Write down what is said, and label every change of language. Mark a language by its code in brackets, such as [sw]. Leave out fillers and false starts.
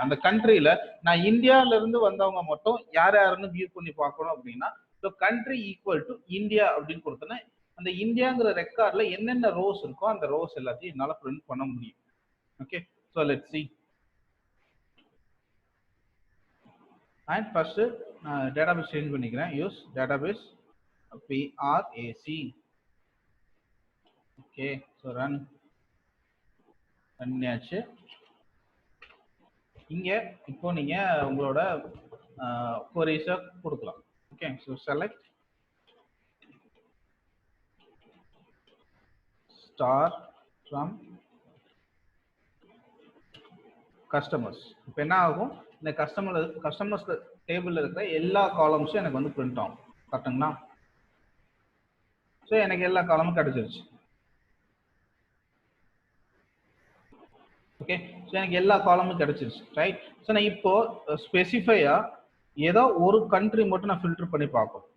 [ta] அந்த கண்ட்ரியில நான் இந்தியாவில இருந்து வந்தவங்க மட்டும் யார் யாருன்னு வியூ பண்ணி பார்க்கணும் அப்படின்னா so country equal to India அப்படின்னு கொடுத்தோன்னா அந்த இந்தியாங்கிற ரெக்கார்ட்ல என்னென்ன ரோஸ் இருக்கோ அந்த ரோஸ் எல்லாத்தையும் என்னால் பிரிண்ட் பண்ண முடியும், okay. [en] So let's see. And first database change [ta] பண்ணிக்கிறேன். [en] use database prac, okay. So run [ta] பண்ணியாச்சு. இங்க இப்போ நீங்க உங்களோட queries கொடுக்கலாம், okay. [en] So select star from customers. [ta] இப்போ என்ன ஆகும், இந்த கஸ்டமர்ஸ் டேபிளில் இருக்கிற எல்லா காலம்ஸும் எனக்கு வந்து பிரிண்ட் ஆகும், கரெக்டுங்களா. ஸோ எனக்கு எல்லா காலமும் கிடைச்சிருச்சு, ஓகே. ஸோ எனக்கு எல்லா காலமும் கிடைச்சிருச்சு, ரைட். ஸோ நான் இப்போ ஸ்பெசிஃபையா ஏதோ ஒரு கண்ட்ரி மட்டும் நான் ஃபில்டர் பண்ணி பார்ப்போம்.